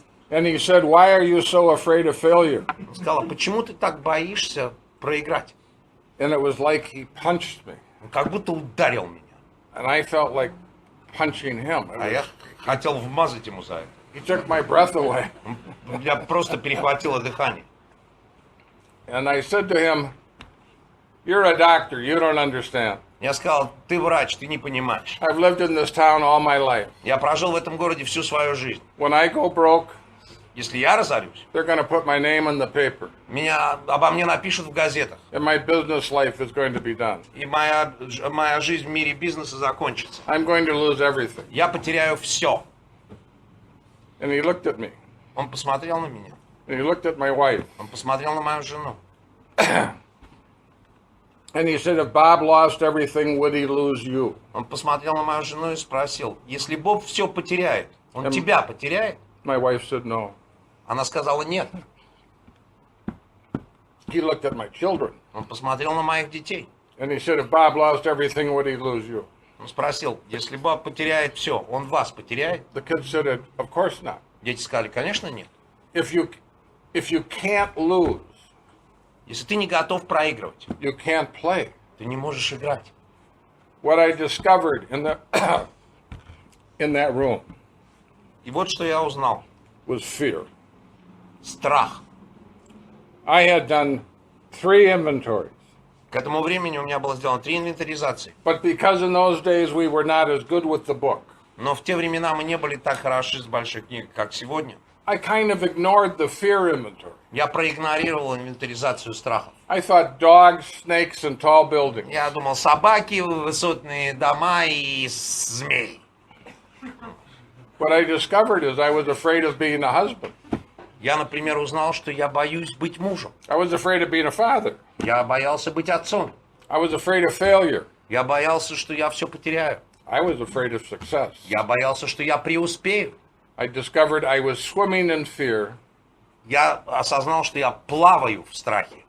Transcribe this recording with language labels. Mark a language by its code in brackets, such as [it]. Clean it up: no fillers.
[en] and he said, why are you so afraid of failure? [ru] Он сказал, а почему ты так боишься проиграть? [en] And it was like he punched me. [ru] Он как будто ударил меня. [en] And I felt like punching him. [ru] А я хотел вмазать ему за это. [en] He took my breath away. [ru] У меня просто перехватило дыхание. [en] And I said to him, you're a doctor, you don't understand. [ru] Я сказал, ты врач, ты не понимаешь. [en] I've lived in this town all my life. [ru] Я прожил в этом городе всю свою жизнь. [en] When I go broke, [ru] Если я разорюсь, [en] they're going to put my name in the paper. [ru] обо мне напишут в газетах. [en] And my business life is going to be done. [ru] И моя жизнь в мире бизнеса закончится. [en] I'm going to lose everything. [ru] Я потеряю все. [en] And he looked at me. [ru] Он посмотрел на меня. [en] And he looked at my wife. [ru] Он посмотрел на мою жену. [en] And he said, if Bob lost everything, would he lose you? [ru] Он посмотрел на мою жену и спросил, если Боб все потеряет, он тебя потеряет? [en] My wife said no. [ru] Она сказала нет. [en] He looked at my children. [ru] Он посмотрел на моих детей. [en] And he said, if Bob lost everything, would he lose you? [ru] Он спросил, если Боб потеряет все, он вас потеряет? [en] The kids said, of course not. [ru] Дети сказали, конечно нет. [en] If you can't lose, [ru] Если ты не готов проигрывать, [en] you can't play. [ru] ты не можешь играть. [en] What I discovered in that room [ru] И вот что я узнал. [en] was fear. [ru] Страх. [en] I had done 3 inventories, [ru] К этому времени у меня было сделано 3 инвентаризации. [en] but because in those days we were not as good with the book, [ru] Но в те времена мы не были так хороши с большой книгой, как сегодня. [en] I kind of ignored the fear inventory. [ru] Я проигнорировал инвентаризацию страхов. [en] I thought dogs, snakes, and tall buildings. [ru] Я думал, собаки, высотные дома и змеи. [en] What I discovered is I was afraid of being a husband. [ru] Я, например, узнал, что я боюсь быть мужем. [en] I was afraid of being a father. [ru] Я боялся быть отцом. [en] I was afraid of failure. [ru] Я боялся, что я все потеряю. [en] I was afraid of success. [ru] Я боялся, что я преуспею. [en] I discovered I was swimming in fear [ru] Я осознал, что я плаваю в страхе.